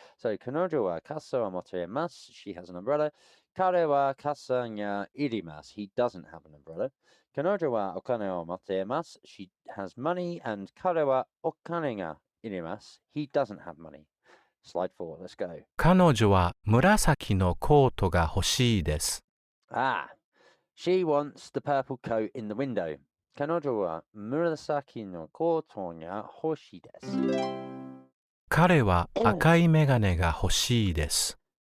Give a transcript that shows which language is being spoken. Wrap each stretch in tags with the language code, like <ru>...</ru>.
<ja>So, kanojo wa kasa wa motteimasu.</ja> <en>She has an umbrella.</en> <ja>Kare wa kasa ga irimasu.</ja> <en>He doesn't have an umbrella.</en> <ja>Kanojo wa okane o motteimasu.</ja> <en>She has money. And</en> <ja>kare wa okane ga irimasu.</ja> <en>He doesn't have money. Slide 4, let's go.</en> <ja>彼女は紫のコートが欲しいです。</ja> <en>Ah, she wants the purple coat in the window.</en> <ja>彼女は紫のコートが欲しいです。彼は赤いメガネが欲しいです。</ja>